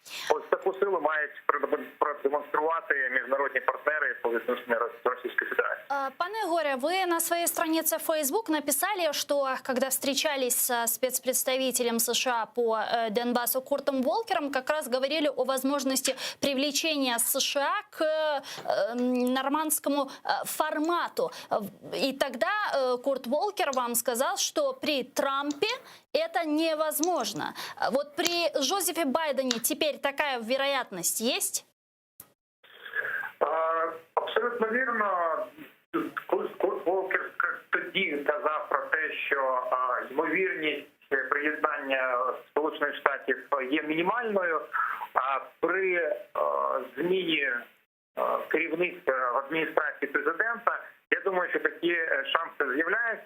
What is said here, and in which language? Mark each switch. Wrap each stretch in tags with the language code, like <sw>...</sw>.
<uk>Ось таку силу мають продемонструвати міжнародні партнери по відношенню до Російської Федерації.</uk> <ru>Пане Егоре, вы на своей странице в Facebook написали, что когда встречались с спецпредставителем США по Донбассу Куртом Волкером, как раз говорили о возможности привлечения США к нормандскому формату. И тогда Курт Волкер вам сказал, что при Трампе это невозможно. Вот при Джозефе Байдене теперь такая вероятность есть?</ru> <uk>Абсолютно вірно. Курт Волкер тоді казав про те, що ймовірність приєднання Сполучених Штатів є мінімальною, а при зміні керівництва в адміністрації президента, я думаю, що такі шанси з'являються.</uk>